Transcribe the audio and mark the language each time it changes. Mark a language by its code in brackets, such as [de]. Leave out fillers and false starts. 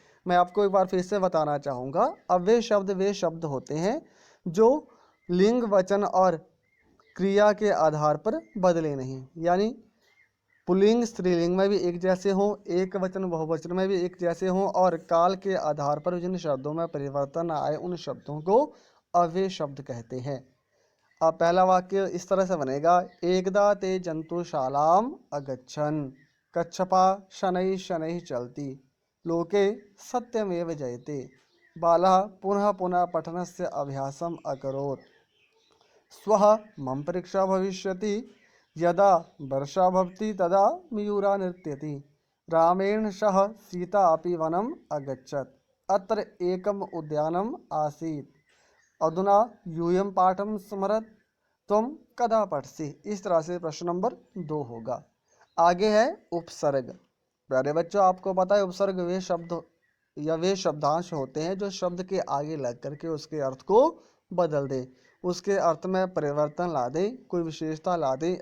[hi] मैं आपको एक बार फिर से बताना चाहूँगा। अव्यय शब्द वे शब्द होते हैं जो लिंग, वचन और क्रिया के आधार पर बदले नहीं, यानी पुल्लिंग स्त्रीलिंग में भी एक जैसे हों, एक वचन बहुवचन में भी एक जैसे हों और काल के आधार पर जिन शब्दों में परिवर्तन आए उन शब्दों को अव्यय शब्द कहते हैं। अब पहला वाक्य इस तरह से बनेगा। [sa] एकदा ते जंतुशालाम अगच्छन्, कच्छपा शनैः शनैः चलति, लोके सत्यमेव जयते, बालः पुनः पुनः पठनस्य अभ्यासम् अकरोत्, स्वः मम परीक्षा भविष्यति, यदा वर्षा भवति तदा मयूरा नृत्यति, रामेण सह सीता अपि वनम् अगच्छत्, अत्र एकम् उद्यानम् आसीत्, अधुना यूयं पाठं स्मरत्, तुम कदा पठसि। [hi] इस तरह से प्रश्न नंबर 2 होगा। आगे है उपसर्ग। प्यारे बच्चों, आपको पता है उपसर्ग वे शब्द या वे शब्दांश होते हैं जो शब्द के आगे लग करके उसके अर्थ को बदल दे, उसके अर्थ में परिवर्तन ला दे, कोई विशेषता ला दे।